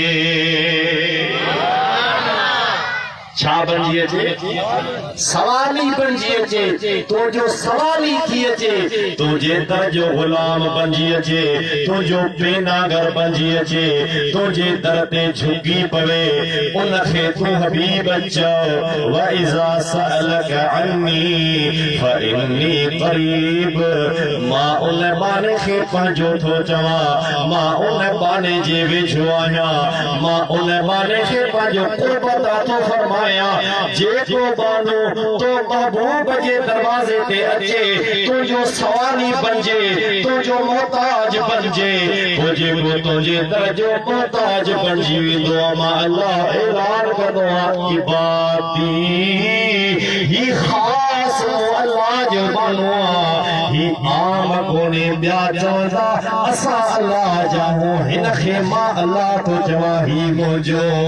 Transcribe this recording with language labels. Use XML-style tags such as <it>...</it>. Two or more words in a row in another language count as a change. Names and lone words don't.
<sd>छा बणिजी अचे सवाली बणिजी अचे तुंहिंजो सवाली थी अचे तुंहिंजे दर जो गुलाम बणिजी अचे तुंहिंजो पेनागर बणिजी अचे तुंहिंजे दर ते झुकी पवे उनखे तूं हबीब चओ</sd> <ar>وإذا سألك عني فإني قريب</ar> <sd>मां उन बाने खे पंहिंजो थो चवां मां उन बाने जे वेझो आहियां मां उन बाने खे पंहिंजो क़ुर्बत थो फरमायां जेको बानो तो महबूब जे दरवाजे ते अचे तुंहिंजो सवाली बणिजे तुंहिंजो मोहताज बणिजे जेको तुंहिंजे दर जो मोहताज बणिजी वेंदो आहे मां अल्लाह ऐलान कंदो आहियां इबादी ही ख़ासि अल्लाह जो बानो आहे ही आम कोन्हे ॿिया चवंदा असां अल्लाह जा आहियूं हिन खे मां अल्लाह थो चवां ही मुंहिंजो</sd>